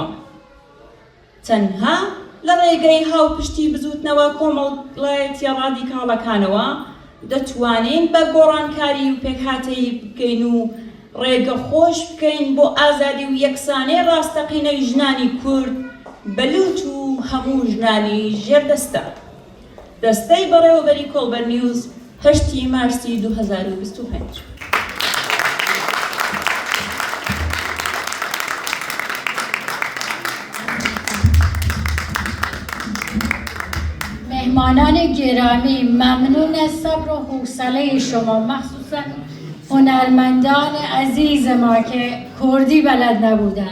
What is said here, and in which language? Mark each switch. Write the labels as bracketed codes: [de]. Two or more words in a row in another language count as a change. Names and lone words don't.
[ckb] تەنها لە ڕێگەی هاوپشتی بزوتنەوە کۆمەڵایەتی ڕادیکاڵەکانەوە دەتوانین بە گۆڕانکاری و پێکهاتەی بکەین و ڕێگە خۆش بکەین بۆ ئازادی و یەکسانەی ڕاستەقینەی ژنانی کورد بەلوچ و هەموو ژنانی ژێردەستە. دەستەی بەڕێوەبەری کۆڵبەر نیوز 8 مارسی 2025. [fa] مهمانان گرامی، ممنون از صبر و حوصله شما، مخصوصا هنرمندان عزیز ما که کردی بلد نبودن.